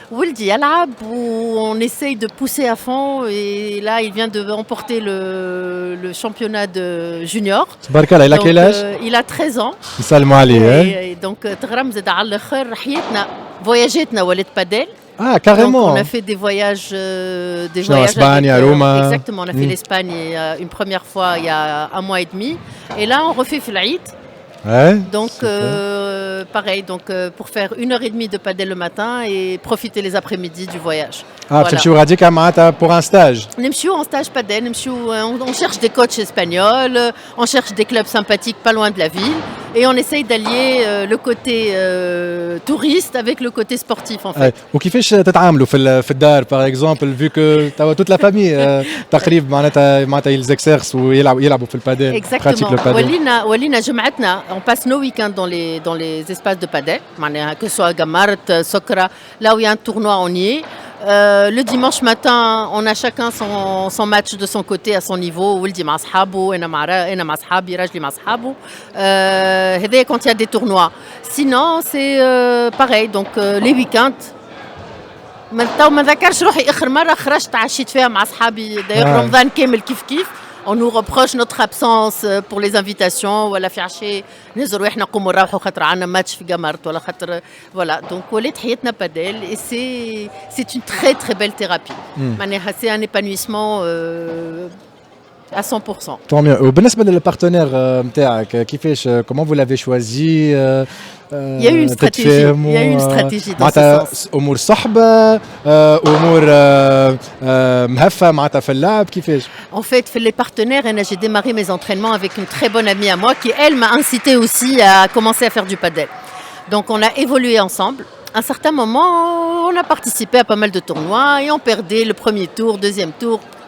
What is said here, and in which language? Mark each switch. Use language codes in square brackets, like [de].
[fr] Wildi يلعب, où on essaye de pousser à fond, et là il vient de remporter le championnat de junior. [ar] تبارك الله. [fr] Il a quel âge? Il a 13 ans. [ar] نسلموا عليه. Donc تغرم زاد على الاخر حياتنا فواياجاتنا ولات باديل. [fr] Ah, carrément. Donc, on a fait des voyages en Espagne, à Roma. Exactement, on a fait l'Espagne une première fois il y a 1 mois et demi, et là on refait Flaïd. Ouais, donc pareil, donc pour faire 1h30 de padel le matin et profiter les après-midi du voyage. [ar] تمشيو غاديك معناتها [fr] pour un stage. [ar] نمشيو [fr] en stage padel, on cherche des coachs espagnols, on cherche des clubs sympathiques pas loin de la ville, et on essaye d'allier le côté touriste avec le côté sportif en fait. [ar] وكيفاش تتعاملوا في الدار [fr] par exemple, vu que [ar] توا [fr] toute la famille [ar] تقريبا معناتها [fr] ils exercent [ar] ويلعبوا في البادل. [fr] Exactement. [ar] ولينا جمعتنا [fr] on passe nos week-ends dans les espaces de padel, que ce soit Gamart, Sokra, là où il y a un tournoi on y est. Le dimanche matin, on a chacun son match de son côté à son niveau. [ar] Wildi مع أصحابه, أنا مع أصحابي, Rajli مع أصحابه. هذا [fr] quand il y a des tournois. Sinon, c'est pareil. Donc les week-ends. [ar] ما ذكرش روحي آخر مرة خرجت عشيت فيها مع أصحابي. [fr] D'ailleurs [ar] رمضان كامل كيف. [fr] On nous reproche notre absence pour les invitations [ar] ولا في عشاء نزروا احنا نقوموا نروحوا خاطر عندنا ماتش في جامارت ولا خاطر [fr] voilà. Donc [ar] ولات حياتنا بادل, [fr] et c'est une très très belle thérapie. [ar] معناها [fr] c'est un épanouissement à 100%. Tant mieux. [ar] وبالنسبة للبارتنير نتاعك كيفاش, [fr] comment vous l'avez choisi? Il y a eu une stratégie dans ce sens. [ar] امور صحبه, امور مهفه معناتها في اللعب, كيفاش؟ [fr] En fait, les partenaires, j'ai démarré mes entraînements avec une très bonne amie à moi qui, elle, m'a incité aussi à commencer à faire du padel. Donc, on a évolué ensemble. À un certain moment, on a participé à pas mal de tournois et on perdait le premier tour, deuxième tour.